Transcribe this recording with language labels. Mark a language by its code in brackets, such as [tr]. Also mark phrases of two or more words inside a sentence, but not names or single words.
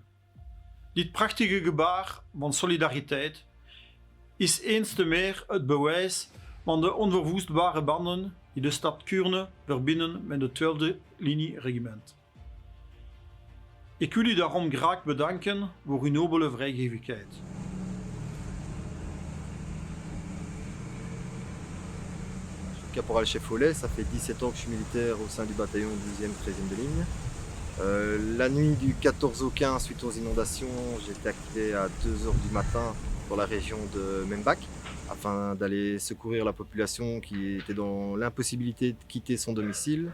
[nl] Dit prachtige gebaar van solidariteit is eens te meer het bewijs van de onverwoestbare banden die de stad Kuurne verbinden met het 12e linieregiment. Ik wil u daarom graag bedanken voor uw nobele vrijgevigheid. [fr] Caporal-chef Follet, ça fait 17 ans que je suis militaire au sein du bataillon 12e, 13e de ligne. La nuit du 14 au 15, suite aux inondations, j'ai été activé à 2h du matin dans la région de Membach afin d'aller secourir la population qui était dans l'impossibilité de quitter son domicile.